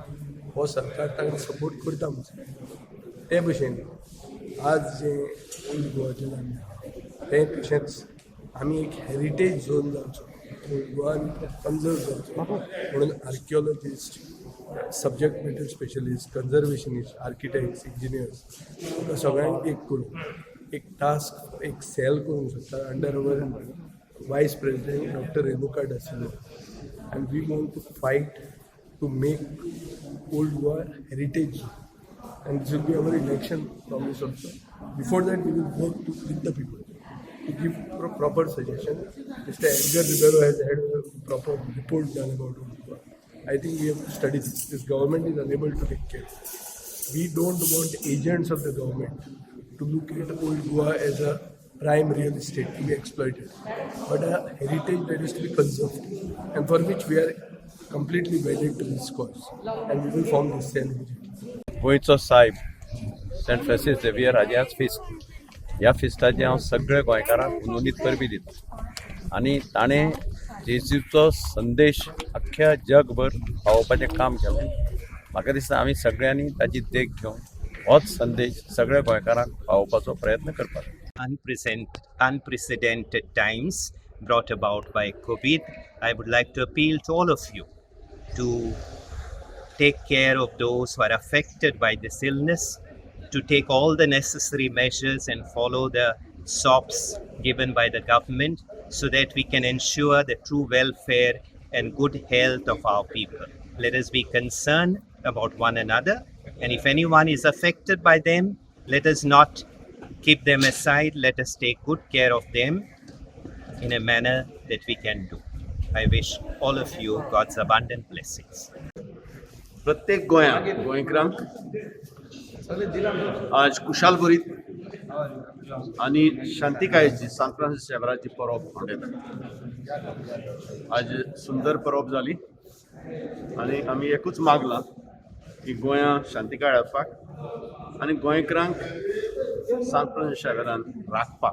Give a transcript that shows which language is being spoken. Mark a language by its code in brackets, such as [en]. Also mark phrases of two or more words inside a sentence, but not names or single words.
[kok] हो सरकार तांकां सपोर्ट करता म्हणून ते भशेन आज जे ओल्ड गोवाचें जाल्लें तें तशेंच आमी एक [en] heritage zone [kok] जावचो, ओल्ड गोवान कन्जर्व जावचो म्हणून [en] archaeologist, subject matter specialist, conservationist, architects, engineers [kok] सगळ्यांक एक करून एक टास्क एक सेल करूंक शकता [en] under our vice president [kok] डॉक्टर रेणुका डासिल्लो. [en] And we want to fight to make Old Goa heritage zone. And this will be our election promise also. Before that, we will work with the people to give proper suggestions. Mr. Edgar Ribeiro has had a proper report done about Old Goa. I think we have to study this. This government is unable to take care. We don't want agents of the government to look at Old Goa as a prime real estate to be exploited, but a heritage that is to be conserved, and for which we are completely wedded to this cause, and we will form this cell immediately. [kok] गोंयचो साहेब सेंट फ्रांसीस झेवियर हाजी आज फिस्ट. ह्या फिस्टाचे हांव सगळ्या गोंयकारांक उलोवनीत परबी दिता. आनी ताणें जेजूचो संदेश अख्ख्या जगभर पावोवपाचें काम केलें. म्हाका दिसता आमी सगळ्यांनी ताची देख घेवन होच संदेश सगळ्या गोंयकारांक पावोवपाचो प्रयत्न करपाक. [en] Unprecedented times brought about by COVID, I would like to appeal to all of you to take care of those who are affected by this illness, to take all the necessary measures and follow the SOPs given by the government so that we can ensure the true welfare and good health of our people. Let us be concerned about one another, and if anyone is affected by them, let us not keep them aside. Let us take good care of them in a manner that we can do. I wish all of you God's abundant blessings. [kok] प्रत्येक गोंयकारांक आज खुशाल बरीत आणि शांतिकायेची सांत फ्रांसीस शेवराची परब मनयता. आज सुंदर परब जाली आणि आमी एकूच मागला की गोंया शांतिकाय हाडपाक आनी गोंयकारांक सांत फ्रांसीस शेवेरान राखपाक.